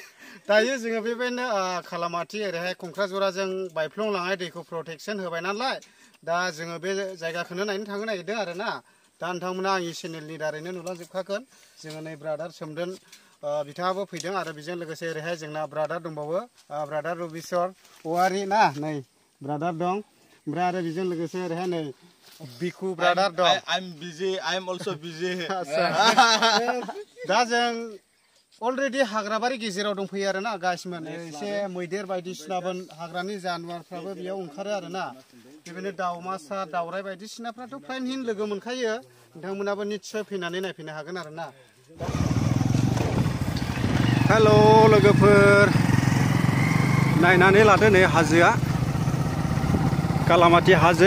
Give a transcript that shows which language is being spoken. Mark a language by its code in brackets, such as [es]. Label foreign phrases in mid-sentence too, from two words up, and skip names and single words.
[brx] दायो जोङो बेबायदिनो खालामाथि ओरैहाय खंख्राजराजों बायफ्लंलांनाय दैखौ प्रटेकसन होबाय नालाय, दा जोङो बे जायगाखौनो नायनो थांनो नागिरदों आरो ना। दा नोंथांमोना आंनि चेनेलनि दारैनो नुलांजोबखागोन। जोङो नै ब्रादार सोमदोन बिथाङाबो फैदों आरो बेजों लोगोसे ओरैहाय जोंना ब्रादार दंबावो, ब्रादार रबिस्वर औवारि ना, नै ब्रादार दं। ओमफ्राय आरो बेजों लोगोसे ओरैहाय नै बिखु ब्रादार दं। [en] I'm busy. I'm also busy. [brx] दा जों अलरेडि हाग्राबारि गेजेराव दंफैयो आरो ना गाइसमोन। एसे मैदेर बायदिसिनाबो हाग्रानि जानवारफ्राबो बेयाव ओंखारो आरो ना। बेबायदिनो दाउमासा, दाउराइ बायदिसिनाफ्राथ' फ्रायनो लोगो मोनखायो। नोंथांमोनाबो निस्सय फैनानै नायफैनो हागोन आरो ना। हेल' लोगोफोर, नायनानै लादो नै हाजोआ, कालामाति हाजो।